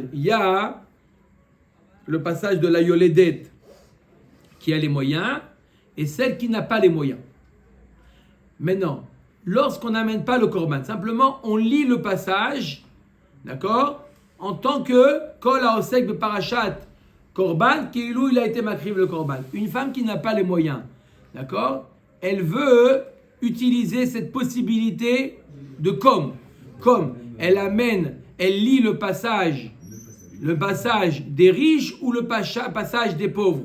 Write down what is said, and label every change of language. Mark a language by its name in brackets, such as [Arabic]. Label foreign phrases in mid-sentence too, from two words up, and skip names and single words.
[French] Il y a le passage de la Yoledet qui a les moyens et celle qui n'a pas les moyens. Maintenant, lorsqu'on n'amène pas le korban, simplement on lit le passage, d'accord, en tant que [Hebrew] כל העוסק בפרשת קרבן, כאילו [French] il a été makriv le korban. Une femme qui n'a pas les moyens, d'accord, elle veut utiliser cette possibilité de comme elle lit le passage des riches ou le passage des pauvres.